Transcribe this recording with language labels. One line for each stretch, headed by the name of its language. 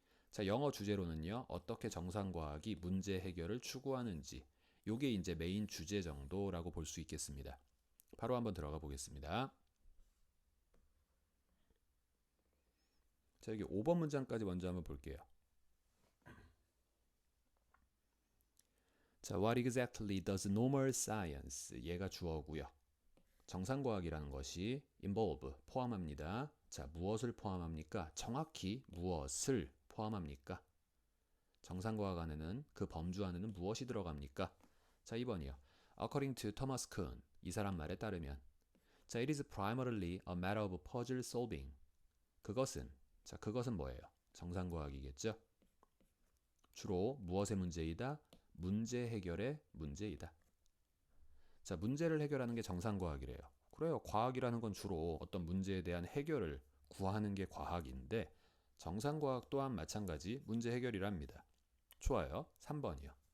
Korean: 자, 영어 주제로는요. 어떻게 정상과학이 문제 해결을 추구하는지 요게 이제 메인 주제 정도라고 볼 수 있겠습니다. 바로 한번 들어가 보겠습니다. 자, 여기 5번 문장까지 먼저 한번 볼게요.
English: 자, what exactly does normal science?
Korean: 얘가 주어고요. 정상과학이라는 것이 involve, 포함합니다. 자, 무엇을 포함합니까? 정확히 무엇을 포함합니까? 정상과학 안에는 그 범주 안에는 무엇이 들어갑니까? 자, 2번이요.
English: According to Thomas Kuhn,
Korean: 이 사람 말에 따르면
English: 자, it is primarily a matter of puzzle solving.
Korean: 그것은, 자, 그것은 뭐예요? 정상과학이겠죠? 주로 무엇의 문제이다? 문제 해결의 문제이다. 자, 문제를 해결하는 게 정상과학이래요. 그래요. 과학이라는 건 주로 어떤 문제에 대한 해결을 구하는 게 과학인데 정상과학 또한 마찬가지 문제 해결이랍니다. 좋아요. 3번이요.